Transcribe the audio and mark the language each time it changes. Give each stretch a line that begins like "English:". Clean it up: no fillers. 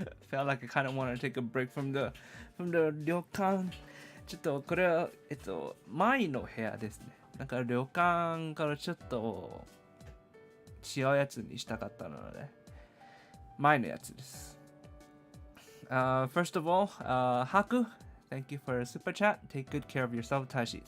English: Felt like I kind of want to take a break from the 旅館。
Japanese: ちょっとこれは前の部屋ですね。なんか旅館からちょっと違うやつにしたかったので、前のやつです。
English: First of all, Haku, thank you for a super chat. Take good care of yourself, Tashi.